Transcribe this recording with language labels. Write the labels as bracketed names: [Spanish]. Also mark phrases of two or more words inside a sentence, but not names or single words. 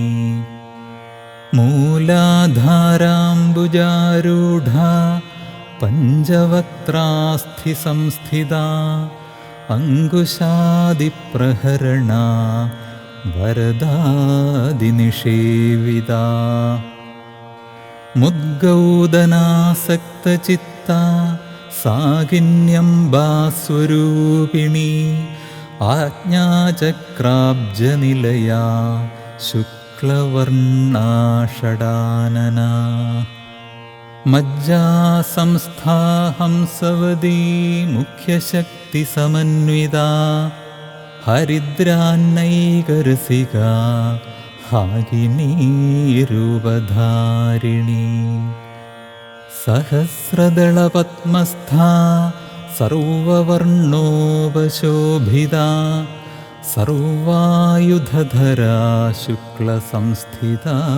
[Sanskrit] മൂലാധാരാംബുജാരൂഢാ പഞ്ചവക്ത്രാസ്ഥിസംസ്ഥിതാ അങ്കുശാദിപ്രഹരണാ വരദാദിനിഷേവിതാ. മുദ്ഗൗദനാസക്തചിത്താ സാകിന്യംബാസ്വരൂപിണീ ആജ്ഞാചക്രാബ്ജനിലയാ ശുക്ലരൂപധാരിണീ. शुक्लवर्णा षडानना मज्जा संस्था हंसवदी मुख्यशक्तिसमन्विता हरिद्रान्नैकरसिका हागिनीरूपधारिणी सहस्रदलपद्मस्था सर्ववर्णोपशोभिता सर्वायुधधरा शुक्लसंस्थिता